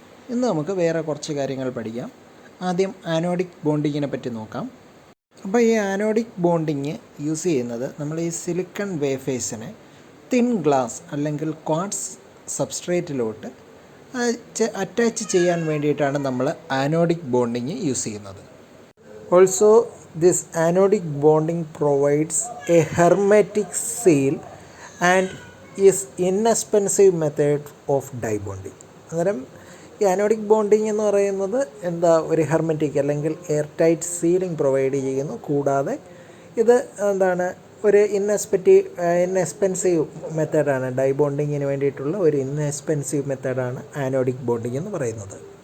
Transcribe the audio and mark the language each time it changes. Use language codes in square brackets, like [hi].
[ml] ഇന്ന് നമുക്ക് വേറെ കുറച്ച് കാര്യങ്ങൾ പഠിക്കാം. ആദ്യം ആനോഡിക് ബോണ്ടിങ്ങിനെ പറ്റി നോക്കാം. അപ്പോൾ ഈ ആനോഡിക് ബോണ്ടിങ് യൂസ് ചെയ്യുന്നത് നമ്മൾ ഈ സിലിക്കൺ വേഫേഴ്സിനെ തിൻ ഗ്ലാസ് അല്ലെങ്കിൽ ക്വാർട്സ് സബ്സ്ട്രേറ്റിലോട്ട് അറ്റാച്ച് ചെയ്യാൻ വേണ്ടിയിട്ടാണ് നമ്മൾ ആനോഡിക് ബോണ്ടിങ് യൂസ് ചെയ്യുന്നത്. [en] Also, this anodic bonding provides a hermetic seal and is inexpensive method of die bonding. [ml] അന്നേരം ഈ ആനോഡിക് ബോണ്ടിങ് എന്ന് പറയുന്നത് ഒരു ഹെർമെറ്റിക് അല്ലെങ്കിൽ എയർ ടൈറ്റ് സീലിംഗ് പ്രൊവൈഡ് ചെയ്യുന്നു. കൂടാതെ ഇത് ഒരു ഇൻഎക്സ്പെൻസീവ് മെത്തേഡാണ്. ഡൈ ബോണ്ടിങ്ങിന് വേണ്ടിയിട്ടുള്ള ഒരു ഇൻഎക്സ്പെൻസീവ് മെത്തേഡാണ് ആനോഡിക് ബോണ്ടിങ് എന്ന് പറയുന്നത്.